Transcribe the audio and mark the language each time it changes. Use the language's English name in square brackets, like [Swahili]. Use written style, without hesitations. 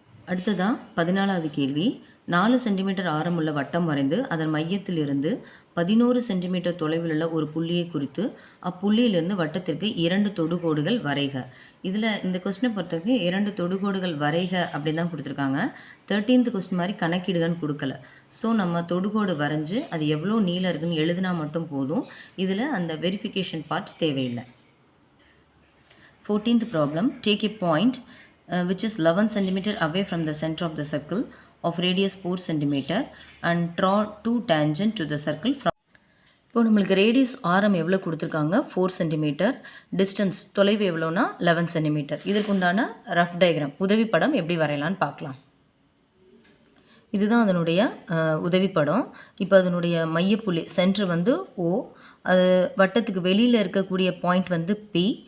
[Tamil] அடுத்ததான் 14வது கேள்வி. 4 சென்டிமீட்டர் ஆரமுள்ள வட்டம் வரைந்து அதன் மையத்திலிருந்து 11 சென்டிமீட்டர் தொலைவில் உள்ள ஒரு புள்ளியை குறித்து அப்புள்ளியிலிருந்து வட்டத்திற்கு 2 தொடுகோடுகள் வரைக. இதில் இந்த கொஸ்டினை பொறுத்தவரைக்கும் 2 தொடுகோடுகள் வரைக அப்படின்னு தான் கொடுத்துருக்காங்க. 13th கொஸ்டின் மாதிரி கணக்கீடுகன்னு கொடுக்கல. ஸோ நம்ம தொடுகோடு வரைஞ்சி அது எவ்வளோ நீளம் இருக்குன்னு எழுதினா மட்டும் போதும். இதில் அந்த வெரிஃபிகேஷன் பார்ட் தேவையில்லை. 14th problem. [English] Take a point which is 11 cm away from the center of the circle of radius 4 cm and draw 2 tangent to the circle from. [Tamil] இப்போ நம்மளுக்கு ரேடியஸ் ஆரம் எவ்வளோ கொடுத்துருக்காங்க, 4 சென்டிமீட்டர். டிஸ்டன்ஸ், தொலைவு எவ்வளோனா 11 சென்டிமீட்டர். இதற்கு உண்டான ரஃப் டயக்ராம், உதவி படம் எப்படி வரையலான்னு பார்க்கலாம். இதுதான் அதனுடைய உதவி படம். இப்போ அதனுடைய மையப்புள்ளி சென்டர் வந்து ஓ, அது வட்டத்துக்கு வெளியில் இருக்கக்கூடிய பாயிண்ட் வந்து பி.